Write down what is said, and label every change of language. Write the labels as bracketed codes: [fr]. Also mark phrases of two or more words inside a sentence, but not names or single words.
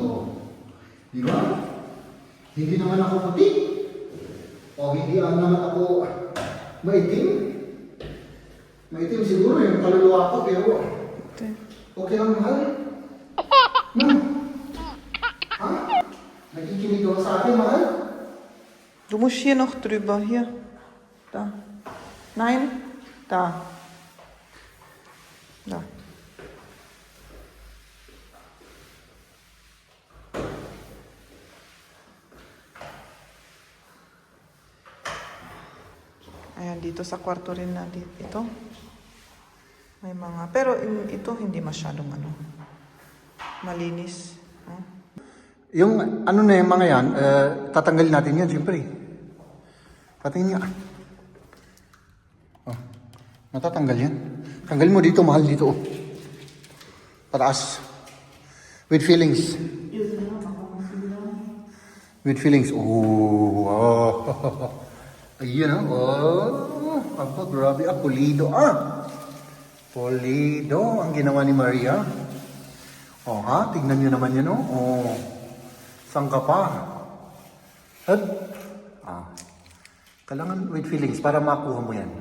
[tl] Oh. Di ba? Hindi naman ako puti. O hindi naman ako maitim. Maitim siguro yung kaluluwa ko, pero okay lang mahal. Ha? Nakikinig ka sa akin, mahal? [de] Du musst hier noch drüber, hier. Da. Nein? Da. Da. [tl] Ayan, dito sa kwarto rin na ito. May mga, pero ito hindi masyadong ano, malinis. Huh? Yung ano na yung mga yan, tatanggalin natin yan, siyempre. Patingin nga. Oh, matatanggal yan. Tanggalin mo dito, mahal dito. Oh. Pataas. [en] With feelings. With feelings. Oh, wow. [tl] Ayun, oh. Apa, grabe. Ah, pulido. Ah. Pulido ang ginawa ni Maria. Oh, ha? Tignan nyo naman yan, oh. Oh. Saan ka pa? At, kailangan [en] with feelings [tl] para makuha mo yan.